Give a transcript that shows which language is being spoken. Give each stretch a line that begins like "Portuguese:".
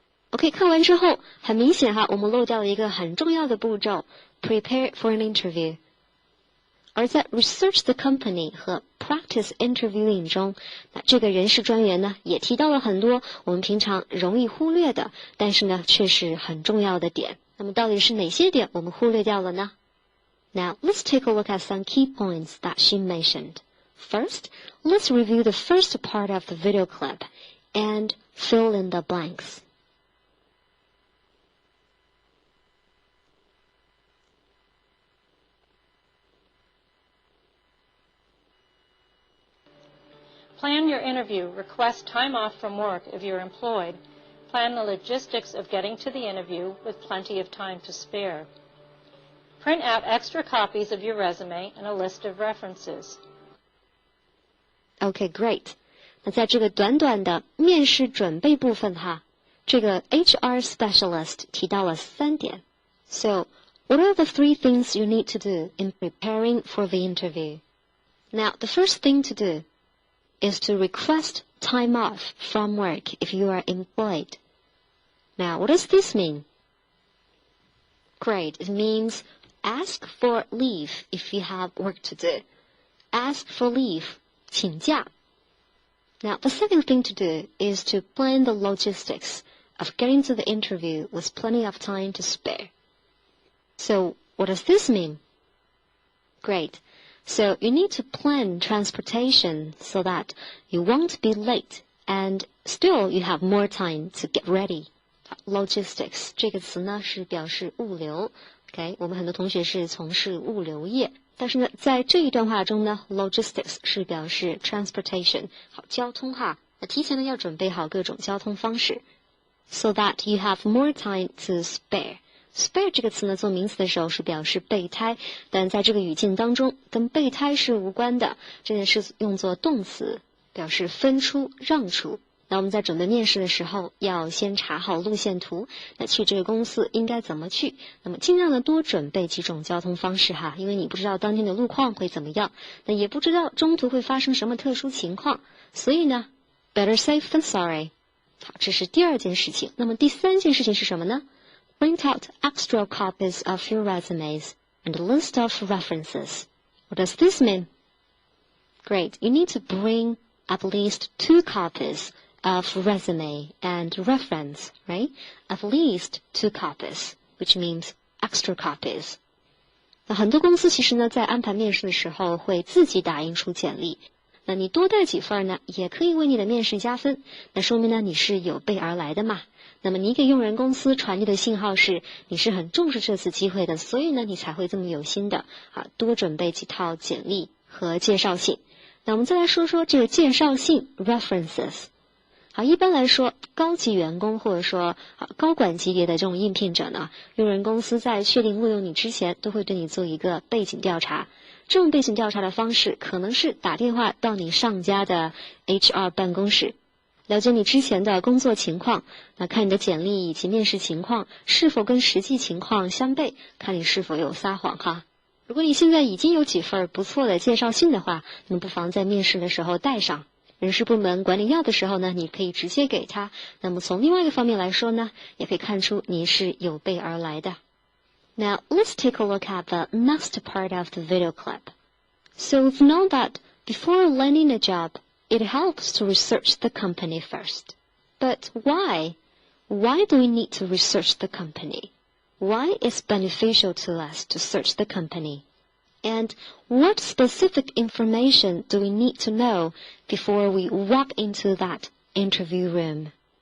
Chinese: OK， 看完之后，很明显哈，我们漏掉了一个很重要的步骤 ，
English: prepare for an interview。
Chinese: 而在
English: research the company
Chinese: 和
English: practice interviewing
Chinese: 中，那这个人事专员呢，也提到了很多我们平常容易忽略的，但是呢，却是很重要的点。那么到底是哪些点我们忽略掉了呢？
English: Now let's take a look at some key points that she mentioned. First, let's review the first part of the video clip and fill in the blanks. Plan your interview. Request time off from work if you're employed. Plan the logistics of getting to the interview with plenty of time to spare. Print out extra copies of your resume and a list of references. Okay, great.
Chinese: 那在这个短短的面试准备部分哈，这个 HR specialist 提到了3点。
English: So, what are the 3 things you need to do in preparing for the interview? Now, the first thing to do is to request time off from work if you are employed. Now, what does this mean? Great. It means ask for leave if you have work to do. Ask for leave, 请假. Now, the second thing to do is to plan the logistics of getting to the interview with plenty of time to spare. So, what does this mean? Great. So you need to plan transportation so that you won't be late and still you have more time to get ready.
Chinese: Logistics 这个词呢是表示物流 ，OK， 我们很多同学是从事物流业，但是呢在这一段话中呢 ，logistics 是表示 transportation， 好交通哈，那提前呢要准备好各种交通方式 ，
English: so that you have more time to spare。
Chinese: Spare 这个词呢，做名词的时候是表示备胎，但在这个语境当中，跟备胎是无关的，这个是用作动词，表示分出、让出。那我们在准备面试的时候，要先查好路线图，那去这个公司应该怎么去？那么尽量的多准备几种交通方式哈，因为你不知道当天的路况会怎么样，那也不知道中途会发生什么特殊情况，所以呢 ，
English: better safe than sorry。
Chinese: 好，这是第2件事情。那么第3件事情是什么呢？
English: Print out extra copies of your resumes and a list of references. What does this mean? Great. You need to bring at least 2 copies of resume and reference, right? At least 2 copies, which means extra copies.
Chinese: 那很多公司其实呢，在安排面试的时候会自己打印出简历。那你多带几份呢，也可以为你的面试加分。那说明呢，你是有备而来的嘛。那么你给用人公司传递的信号是你是很重视这次机会的，所以呢你才会这么有心的多准备几套简历和介绍信。那我们再来说说这个介绍信 references。好，一般来说，高级员工或者说高管级别的这种应聘者呢，用人公司在确定录用你之前，都会对你做一个背景调查。这种背景调查的方式可能是打电话到你上家的 HR 办公室，了解你之前的工作情况，那看你的简历以及面试情况是否跟实际情况相悖，看你是否有撒谎哈。如果你现在已经有几份不错的介绍信的话，那么不妨在面试的时候带上。人事部门管你要的时候呢，你可以直接给他。那么从另外一个方面来说呢，也可以看出你是有备而来的。
English: Now, let's take a look at the next part of the video clip. So we've known that before landing a job, it helps to research the company first. But why? Why do we need to research the company? Why is it beneficial to us to search the company?And what specific information do we need to know before we walk into that interview room?